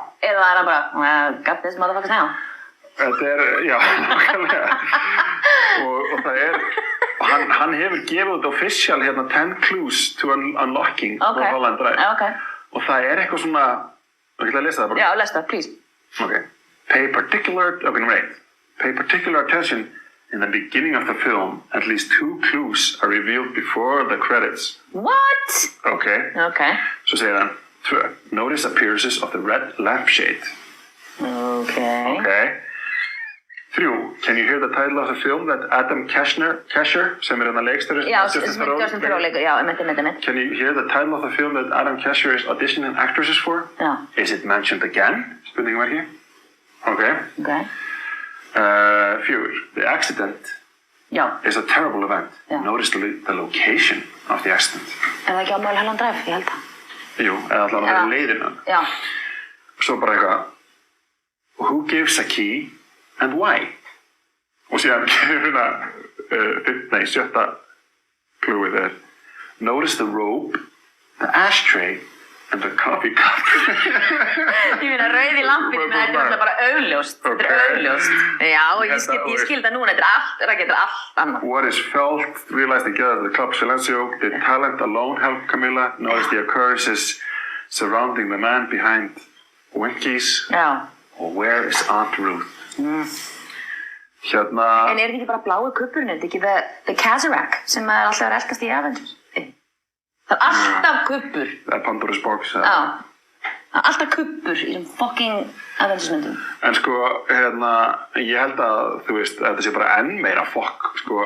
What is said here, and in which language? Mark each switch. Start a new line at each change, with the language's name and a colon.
Icelandic: Eða er hann bara,
English: got this motherfuckers now.
Icelandic: Þetta nákvæmlega. og það hann hefur gefið út
English: official 10 clues to unlocking for Holland Drive.
Icelandic: Og það er eitthvað svona, ég ætla að lesa það bara. Já, lesa það, please.
English: Okay. Pay particular attention in the beginning of the film. At least 2 clues are revealed before the credits. What? Okay.
Icelandic: Svo segir hann 2.
English: Notice appearances of the red lampshade. Okay. 3. Can you hear the title of the film that Adam Kesher,
Icelandic: sem er leikstjóri, Justin Theroux, já, einmitt.
English: Can you hear the title of the film that Adam Kesher is auditioning actresses for?
Icelandic: Já.
English: Is it mentioned again? Spurningamerki. Okay. 4. The accident is a terrible event. Notice the location of the accident.
Icelandic: Er það ekki á Mulholland Drive, ég held það? Jú, eða allavega það er leiðina.
English: Já.
Icelandic: Svo bara eitthvað,
English: who gives a key and why?
Icelandic: Og síðan kemur hérna 7.
English: clueið er, notice the rope, the ashtray, and the coffee cup.
Icelandic: Ég meina rauði lampinn með þetta er bara augljóst. Þetta er augljóst. Já, ég skil það núna, þetta er allt annað.
English: What is felt, realized together at the Club Silencio, did talent alone help Camilla? Notice the occurrences surrounding the man behind Winkies.
Icelandic: Já.
English: Og where is Aunt Ruth? En
Icelandic: er þetta ekki bara blái kuppurinn, er þetta ekki the Caserac sem er alltaf að elskast í Avengers? Það er alltaf kuppur. Það er Pandora's Box. Já. Það er alltaf kuppur í þessum fucking Avengers-myndum. En sko, ég held að, þú veist, þetta sé bara enn meira fokk, sko.